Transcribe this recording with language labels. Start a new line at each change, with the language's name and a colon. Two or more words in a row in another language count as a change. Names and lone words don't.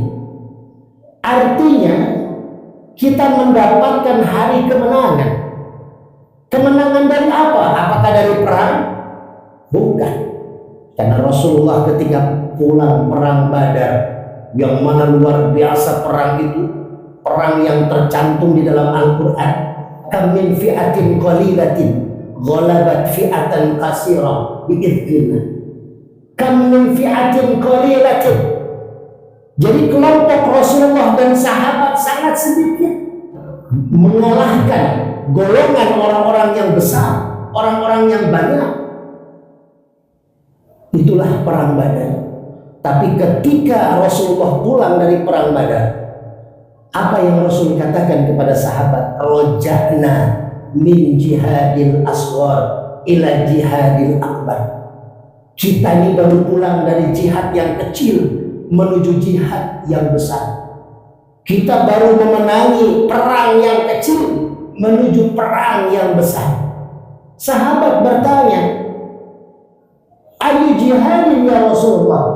Indonesian: Artinya kita mendapatkan hari kemenangan. Kemenangan dari apa? Apakah dari perang? Bukan. Karena Rasulullah ketika pulang perang Badar, yang mana luar biasa perang itu, perang yang tercantum di dalam Al-Quran,
Arabic: كَمْ مِنْ فِئَةٍ قَلِيلَةٍ غَلَبَتْ فِئَةً كَثِيرَةً بِإِذْنِ اللَّهِ. كَمْ مِنْ فِئَةٍ قَلِيلَةٍ.
Indonesian: Jadi kelompok Rasulullah dan sahabat sangat sedikit mengalahkan golongan orang-orang yang besar, orang-orang yang banyak. Itulah perang Badar. Tapi ketika Rasulullah pulang dari perang Badar, apa yang Rasul katakan kepada sahabat?
Arabic: رَجَعْنَا مِنَ الْجِهَادِ الْأَصْغَرِ إِلَى الْجِهَادِ الْأَكْبَرِ.
Indonesian: Kita ini baru pulang dari jihad yang kecil menuju jihad yang besar. Kita baru memenangi perang yang kecil menuju perang yang besar. Sahabat bertanya,
Arabic: أَيُّ جِهَادٍ يَا رَسُولَ اللَّهِ?